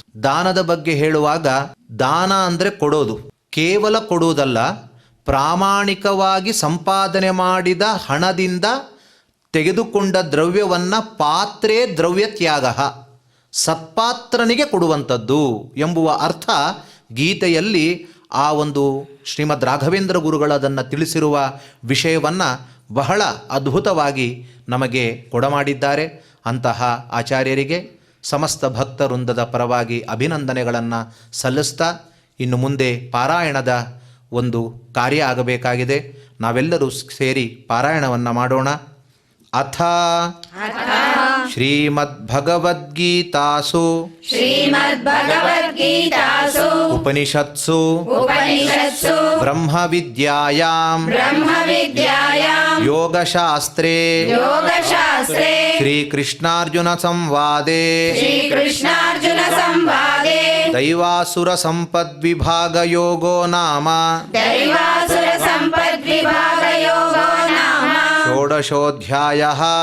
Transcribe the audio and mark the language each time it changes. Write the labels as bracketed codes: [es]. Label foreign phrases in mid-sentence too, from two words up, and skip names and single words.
[kn] ದಾನದ ಬಗ್ಗೆ ಹೇಳುವಾಗ ದಾನ ಅಂದರೆ ಕೊಡೋದು, ಕೇವಲ ಕೊಡುವುದಲ್ಲ, ಪ್ರಾಮಾಣಿಕವಾಗಿ ಸಂಪಾದನೆ ಮಾಡಿದ ಹಣದಿಂದ ತೆಗೆದುಕೊಂಡ ದ್ರವ್ಯವನ್ನು ಪಾತ್ರೆ ದ್ರವ್ಯ ತ್ಯಾಗ, ಸತ್ಪಾತ್ರನಿಗೆ ಕೊಡುವಂಥದ್ದು ಎಂಬುವ ಅರ್ಥ ಗೀತೆಯಲ್ಲಿ ಆ ಒಂದು ಶ್ರೀಮದ್ ರಾಘವೇಂದ್ರ ಗುರುಗಳದನ್ನು ತಿಳಿಸಿರುವ ವಿಷಯವನ್ನು ಬಹಳ ಅದ್ಭುತವಾಗಿ ನಮಗೆ ಕೊಡಮಾಡಿದ್ದಾರೆ. ಅಂತಹ ಆಚಾರ್ಯರಿಗೆ ಸಮಸ್ತ ಭಕ್ತವೃಂದದ ಪರವಾಗಿ ಅಭಿನಂದನೆಗಳನ್ನು ಸಲ್ಲಿಸ್ತಾ, ಇನ್ನು ಮುಂದೆ ಪಾರಾಯಣದ ಒಂದು ಕಾರ್ಯ ಆಗಬೇಕಾಗಿದೆ. ನಾವೆಲ್ಲರೂ ಸೇರಿ ಪಾರಾಯಣವನ್ನು ಮಾಡೋಣ. [sa] ಅಥ ಶ್ರೀಮದ್ಭಗವದ್ಗೀತಾಸು ಉಪನಿಷತ್ಸು ಬ್ರಹ್ಮವಿದ್ಯಾಯಾಂ ಯೋಗಶಾಸ್ತ್ರೇ ಶ್ರೀಕೃಷ್ಣಾರ್ಜುನ ಸಂವಾದೇ ದೈವಾಸುರ ಸಂಪದ್ವಿಭಾಗಯೋಗೋ ನಾಮ ಷೋಡಶೋಧ್ಯಾಯಃ.